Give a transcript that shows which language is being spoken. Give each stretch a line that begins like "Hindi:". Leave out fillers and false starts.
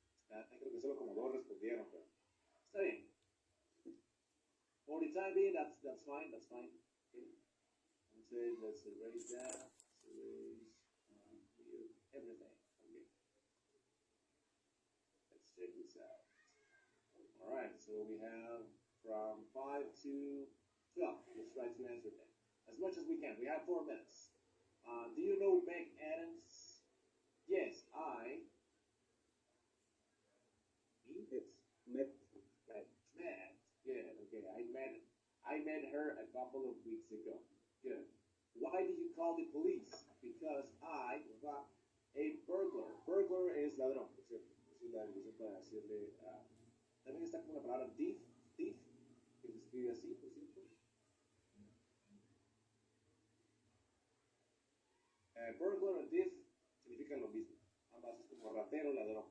Spanish: Creo que solo como dos respondieron, pero está bien.
English: For the time being, that's fine. That's fine. Okay. Let's erase that. Let's erase here, everything. Okay. Let's check this out. All right. So we have from 5 to 12. Let's try to answer them as much as we can. We have 4 minutes. Do you know Meg Adams? Yes, I. Me? Yes. Met. Met. Yeah. Okay. I met her a couple of weeks ago. Good. Why did you call the police? Because I got a burglar.
Spanish: Burglar es ladrón, ¿no es cierto? Es la definición para decirle. También está como la palabra thief, thief, que se escribe así, por cierto. Burglar y thief significan lo mismo. Ambas es como ratero, ladrón.